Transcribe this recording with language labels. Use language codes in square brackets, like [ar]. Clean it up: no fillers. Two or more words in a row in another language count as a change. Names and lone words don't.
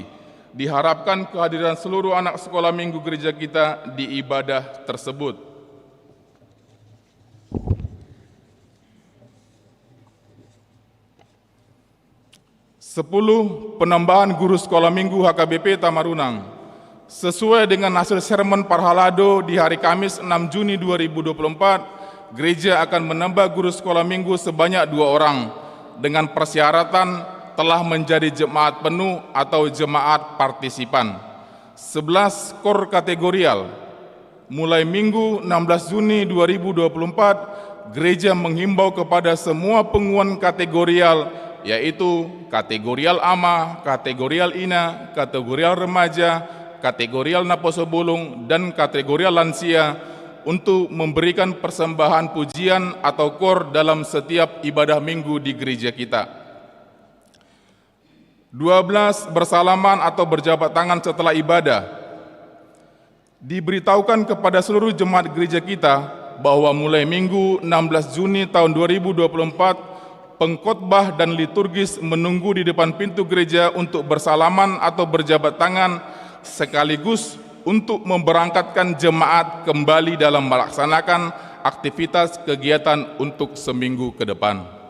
[id] Diharapkan kehadiran seluruh anak sekolah minggu gereja kita di ibadah tersebut. Penambahan guru sekolah minggu HKBP Tamarunang. Sesuai dengan hasil sermon Parhalado di hari Kamis 6 Juni 2024, gereja akan menambah guru sekolah minggu sebanyak 2 orang dengan persyaratan telah menjadi jemaat penuh atau jemaat partisipan. 11 kor kategorial. Mulai Minggu 16 Juni 2024, gereja menghimbau kepada semua pengumuman kategorial yaitu kategorial ama, kategorial ina, kategorial remaja, kategorial naposobulung, dan kategorial lansia untuk memberikan persembahan pujian atau kor dalam setiap ibadah minggu di gereja kita. 12 bersalaman atau berjabat tangan setelah ibadah. Diberitahukan kepada seluruh jemaat gereja kita bahwa mulai Minggu 16 Juni tahun 2024 pengkhotbah dan liturgis menunggu di depan pintu gereja untuk bersalaman atau berjabat tangan sekaligus untuk memberangkatkan jemaat kembali dalam melaksanakan aktivitas kegiatan untuk seminggu ke depan.